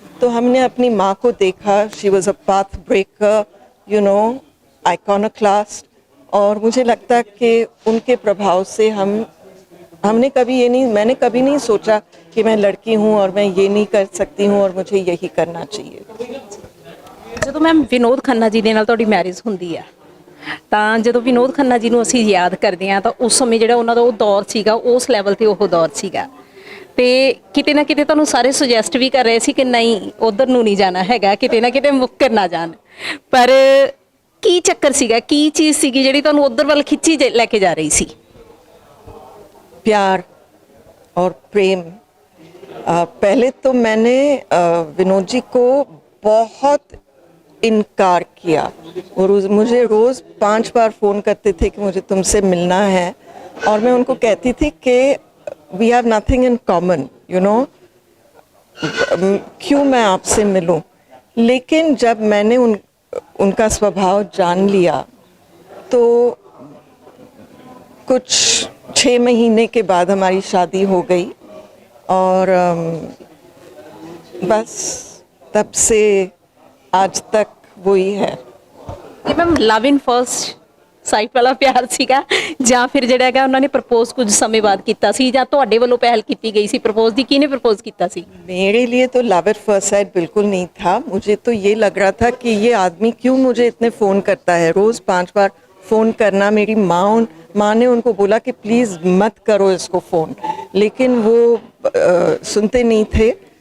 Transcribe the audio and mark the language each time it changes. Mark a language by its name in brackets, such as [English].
[Hindi] तो हमने अपनी माँ को देखा, [English] she was a path breaker, [Hindi] आइकॉनोक्लास्ट, और मुझे लगता है कि उनके प्रभाव से मैंने कभी नहीं सोचा कि मैं लड़की हूँ और मैं ये नहीं कर सकती हूँ और मुझे यही करना चाहिए। [Punjabi] ਜਦੋਂ ਮੈਮ ਵਿਨੋਦ ਖੰਨਾ ਜੀ ਦੇ ਨਾਲ ਤੁਹਾਡੀ ਮੈਰਿਜ ਹੁੰਦੀ ਆ ਤਾਂ ਜਦੋਂ ਵਿਨੋਦ ਖੰਨਾ ਜੀ ਨੂੰ ਅਸੀਂ ਯਾਦ ਕਰਦੇ ਆ ਤਾਂ ਉਸ ਸਮੇਂ ਜਿਹੜਾ ਉਹਨਾਂ ਦਾ ਉਹ ਦੌਰ ਸੀਗਾ, ਉਸ ਲੈਵਲ ਤੇ ਉਹ ਦੌਰ ਸੀਗਾ, ਤੇ ਕਿਤੇ ਨਾ ਕਿਤੇ ਤੁਹਾਨੂੰ ਸਾਰੇ ਸੁਜੈਸਟ ਵੀ ਕਰ ਰਹੇ ਸੀ ਕਿ ਨਹੀਂ ਉਧਰ ਨੂੰ ਨਹੀਂ ਜਾਣਾ ਹੈਗਾ, ਕਿਤੇ ਨਾ ਕਿਤੇ ਮੁੱਕਰ ਨਾ ਜਾਣ, ਪਰ ਕੀ ਚੱਕਰ ਸੀਗਾ, ਕੀ ਚੀਜ਼ ਸੀਗੀ ਜਿਹੜੀ ਤੁਹਾਨੂੰ ਉਧਰ ਵੱਲ ਖਿੱਚੀ ਲੈ ਕੇ ਜਾ ਰਹੀ ਸੀ? [Hindi] प्यार और प्रेम। पहले तो मैंने विनोद जी को बहुत इनकार किया, और मुझे रोज़ 5 बार फ़ोन करते थे कि मुझे तुमसे मिलना है, और मैं उनको कहती थी कि [English] we have nothing in common, [Hindi] क्यों मैं आपसे मिलूं। लेकिन जब मैंने उनका स्वभाव जान लिया तो कुछ 6 महीने के बाद हमारी शादी हो गई, और बस तब से आज तक वही है। [Punjabi] ਕਿ ਮੈਮ [English] love in first sight [Punjabi] ਵਾਲਾ ਪਿਆਰ ਸੀਗਾ ਜਾਂ ਫਿਰ ਜਿਹੜਾ ਹੈਗਾ ਉਹਨਾਂ ਨੇ ਪ੍ਰਪੋਜ਼ ਕੁਝ ਸਮੇਂ ਬਾਅਦ ਕੀਤਾ ਸੀ, ਜਾਂ ਤੁਹਾਡੇ ਵੱਲੋਂ ਪਹਿਲ ਕੀਤੀ ਗਈ ਸੀ ਪ੍ਰਪੋਜ਼ ਦੀ? ਕਿਹਨੇ ਪ੍ਰਪੋਜ਼ ਕੀਤਾ ਸੀ? [Hindi] मेरे लिए तो [English] love at first sight [Hindi] बिल्कुल नहीं था। मुझे तो ये लग रहा था कि ये आदमी क्यों मुझे इतने फ़ोन करता है, रोज़ 5 बार फ़ोन करना। मेरी माँ ने उनको बोला कि प्लीज़ मत करो इसको फ़ोन, लेकिन वो सुनते नहीं थे।